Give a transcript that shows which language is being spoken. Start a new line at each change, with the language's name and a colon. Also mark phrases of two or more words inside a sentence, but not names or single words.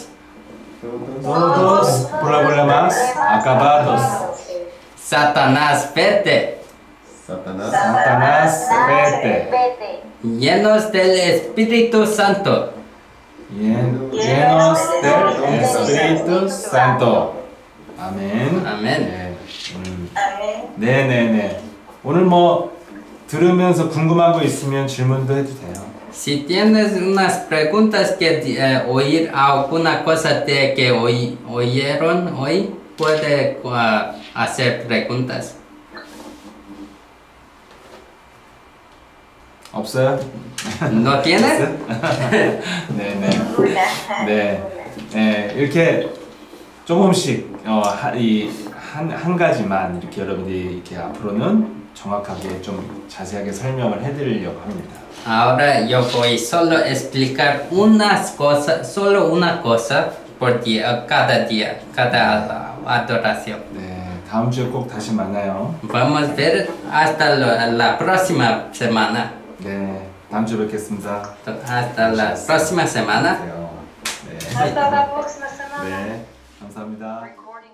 Spanish: Todos problemas acabados. Satanás, vete. Satanás, vete. Llenos del Espíritu Santo. Llenos del Espíritu Santo.
Korean: 아멘. 아멘. 네네네. 오늘 뭐 들으면서 궁금한 거 있으면 질문도 해도 돼요.
Spanish: Si tienes unas preguntas que oír alguna cosa que oyeron hoy, puede hacer preguntas.
Korean: 없어요?
Spanish: ¿No tienes?
Korean: 네네. 네, 이렇게 조금씩 한 가지만 이렇게 여러분들이 이렇게 앞으로는 정확하게 좀 자세하게 설명을 해드리려고 합니다.
Spanish: Ahora yo voy solo explicar unas cosas, solo una cosa por día, cada adoración.
Korean: 네, 다음 주에 꼭 다시 만나요.
Spanish: Vamos a ver hasta la próxima semana.
Korean: 네, 다음 주에 뵙겠습니다.
Spanish: Hasta la próxima semana.
Korean: 네,
Spanish: Hasta la próxima semana.
Korean: 네, 감사합니다.